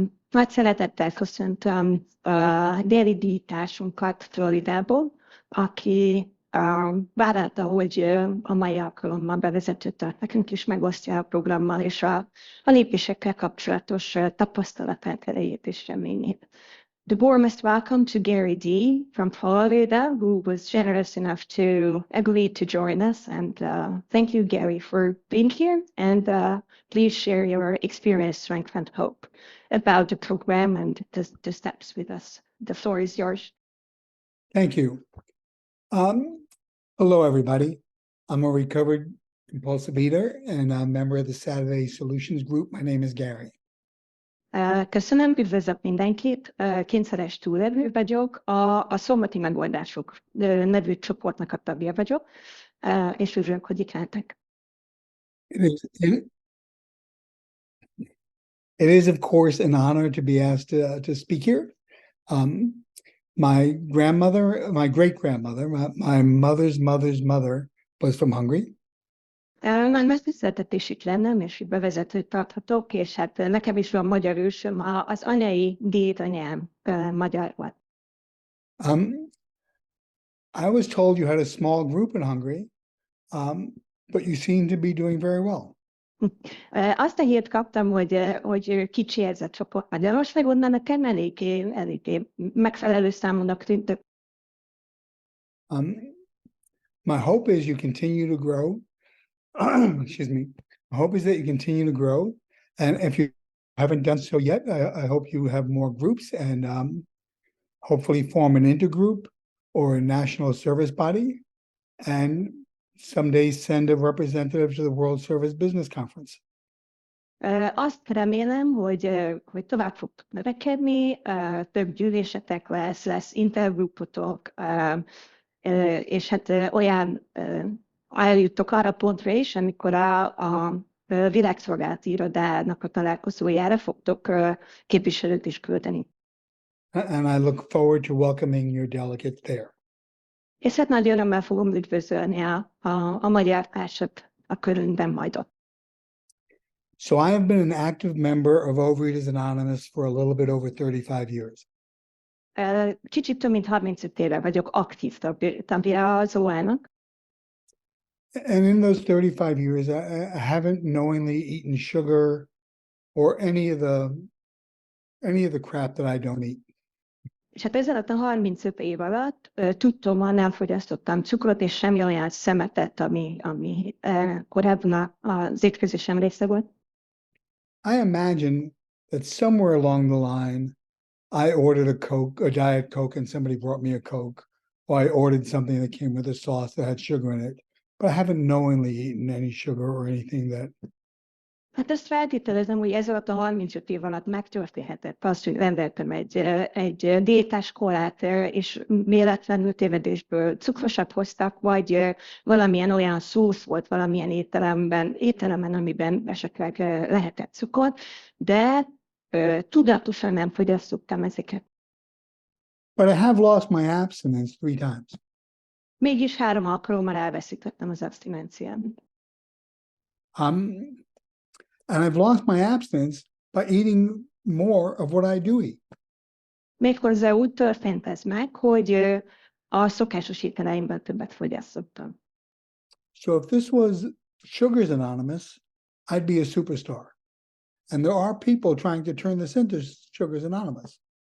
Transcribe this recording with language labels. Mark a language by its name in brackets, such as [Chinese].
[Hungarian] Nagy szeretettel köszöntöm a déli díjtársunkat Floridából, aki vállalta, hogy a mai alkalommal bevezetőt tart nekünk, és megosztja a programmal és a lépésekkel kapcsolatos tapasztalatát, erejét és reményét. [English] The warmest welcome to Gary D. from Florida, who was generous enough to agree to join us. And thank you, Gary, for being here. And please share your experience, strength, and hope about the program and the steps with us. The floor is yours. Thank you. Hello, everybody. I'm a recovered compulsive eater and a member of the Saturday Solutions Group. My name is Gary. [Hungarian] Köszönöm, üdvözlök mindenkit. Kényszeres túlélő vagyok, a szombati megoldások nevű csoportnak a tagja vagyok, és örülök, hogy itt lehetek. [English] It is, of course, an honor to be asked to speak here. My grandmother, my great-grandmother, my mother's mother's mother was from Hungary. [Hungarian] Nagy megtiszteltetés itt lennem, és itt bevezetőt tarthatok, és hát nekem is van magyar ősöm, az anyai dédanyám magyar volt. [English] I was told you had a small group in Hungary, but you seem to be doing very well. [Hungarian] Azt a hírt kaptam, hogy kicsi ez a csoport Magyarországon, de nekem eléggé megfelelő számúnak tűnt. [English] My hope is you continue to grow. Excuse me. My hope is that you continue to grow. And if you haven't done so yet, I hope you have more groups and hopefully form an intergroup or a national service body and someday send a representative to the World Service Business Conference. [Hungarian] Azt remélem, hogy tovább fog növekedni, több gyűlésetek lesz intergrupotok, és hát olyan eljutok arra pontra is, amikor a világszolgálati irodának a találkozójára fogtok képviselőt is küldeni. [English] And I look forward to welcoming your delegates there. [Hungarian] És hát nagy örömmel fogom üdvözölni a magyar társat a körünkben majd ott. [English] So I have been an active member of Overeaters Anonymous for a little bit over 35 years. [Hungarian] Kicsit több mint 35 éve vagyok aktív tagja az OA-nak. [English] And in those 35 years, I haven't knowingly eaten sugar or any of the crap that I don't eat. [Hungarian] És hát ezen a 35 év alatt tudtommal nem fogyasztottam cukrot, és semmi olyan szemetet, ami korábban az étkezésem része volt. [English] I imagine that somewhere along the line, I ordered a Coke, a Diet Coke, and somebody brought me a Coke, or I ordered something that came with a sauce that had sugar in it, but I haven't knowingly eaten any sugar or anything that... [Hungarian] Hát ezt feltételezem, hogy ez alatt a 35 év alatt megtörténhetett az, hogy rendeltem egy diétás kolát, és véletlenül tévedésből cukrosat hoztak, vagy valamilyen olyan szósz volt valamilyen ételemen, amiben esetleg lehetett cukor, de tudatosan nem fogyasztottam ezeket. [English] But I have lost my abstinence 3 times. [Hungarian] Mégis 3 alkalommal elveszítettem az abstinenciámat. [English] And I've lost my abstinence by eating more of what I do eat. [Hungarian] Méghozzá úgy történt ez meg, hogy a szokásos ételeimben többet fogyasztottam. [English] So if this was Sugars Anonymous, I'd be a superstar. And there are people trying to turn this into Sugars Anonymous.